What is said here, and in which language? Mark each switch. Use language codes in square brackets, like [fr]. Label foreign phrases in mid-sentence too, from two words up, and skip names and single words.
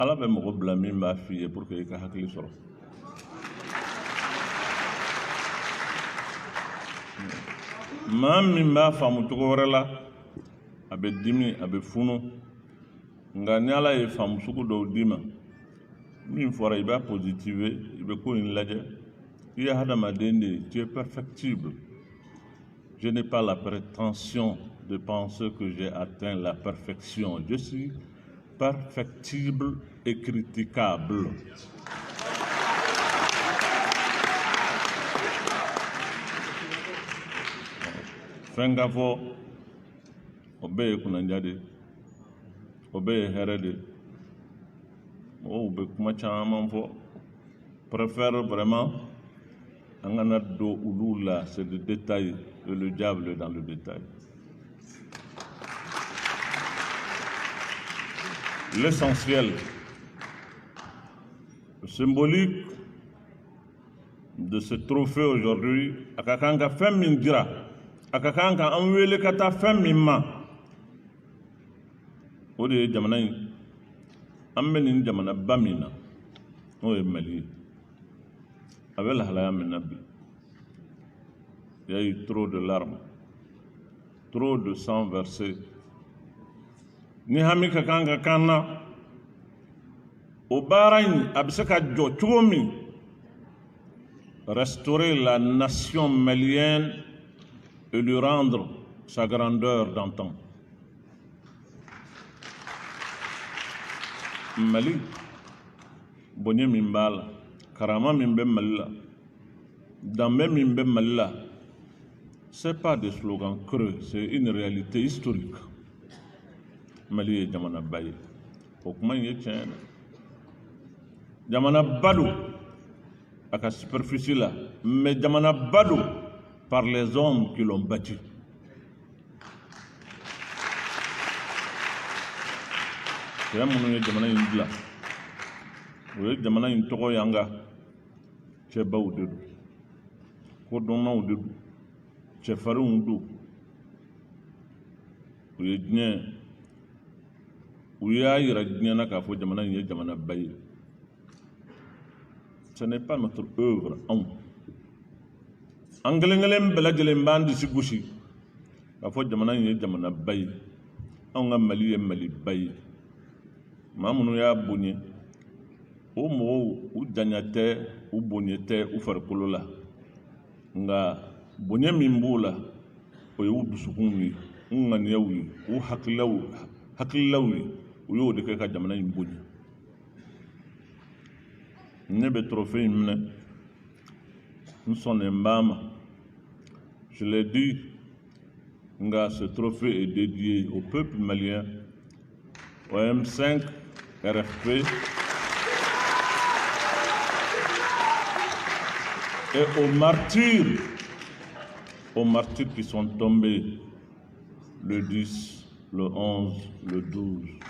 [bm] ala bɛ mɔgɔ bila min b'a f'i ye [fr] pour que [bm] i ka hakili sɔrɔ. maa min b'a faamu cogo wɛrɛ la a bɛ dimi a bɛ funu nka ni ala ye faamu sugu dɔw d'i ma min fɔra i b'a positiver i bɛ ko in lajɛ i ye hadamaden de ye [fr] tu es perfectible. Je n'ai pas la prétention de penser que j'ai atteint la perfection. Je suis perfectible et critiquable. [bm] Fɛn ka fɔ o bɛɛ ye kunandiya de o bɛɛ ye hɛrɛ de mɔgɔw bɛ kuma caman fɔ [fr] préfère vraiment [bm] an kana don olu la [fr] c'est le détail et le diable est dans le détail. L'essentiel, le symbolique de ce trophée aujourd'hui, [bm] a ka kan ka fɛn min dira, a ka kan ka an wele ka taa fɛn min ma, o de ye jamana in, an bɛ nin jamanaba min na, n'o ye Mali ye, a bɛ lahalaya min na bi. [fr] Il y a eu trop de larmes, trop de sang versé. [bm] Ni hami ka kan ka kan na, o baara in a bɛ se ka jɔ cogo min, [fr] restaurer la nation malienne et lui rendre sa grandeur d'antan. [bm] Mali, bonye min b'a la, karama min bɛ Mali la, danbe min bɛ Mali la, [fr] c'est pas des slogans creux, c'est une réalité historique. [bm] Mali ye jamanaba ye, o kuma in ye tiɲɛ ye. Jamanaba don a ka superficie la, mais jamanaba don [fr] par les hommes qui l'ont bâti. [bm] Cɛ minnu ye jamana in dilan, o ye jamana in tɔgɔ y'an ka cɛbaw de don, kodɔnnaw de don, cɛfarinw don, o ye diɲɛ, u y'a yira diɲɛ na k'a fɔ jamana in ye jamanaba ye. [fr] Ce n'est pas notre œuvre, [bm] anw. An kelen kelen bɛɛ lajɛlen b'an disi gosi k'a fɔ jamana in ye jamanaba ye, anw ka Mali ye Maliba ye. Maa minnu y'a bonya, o mɔgɔw u janya tɛ, u bonya tɛ u farikolo la, nka bonya min b'o la, o ye u dusukun ye, u ŋaniyaw ye, u hakililaw ye, u y'o de kɛ ka jamana in bonya. Ne bɛ trophée in minɛ, n sɔnnen b'a ma. [fr] Je l'ai dit, [bm] nka ce [fr] trophée est dédié au peuple malien, au M5, RFP et aux martyrs qui sont tombés le 10, le 11, le 12.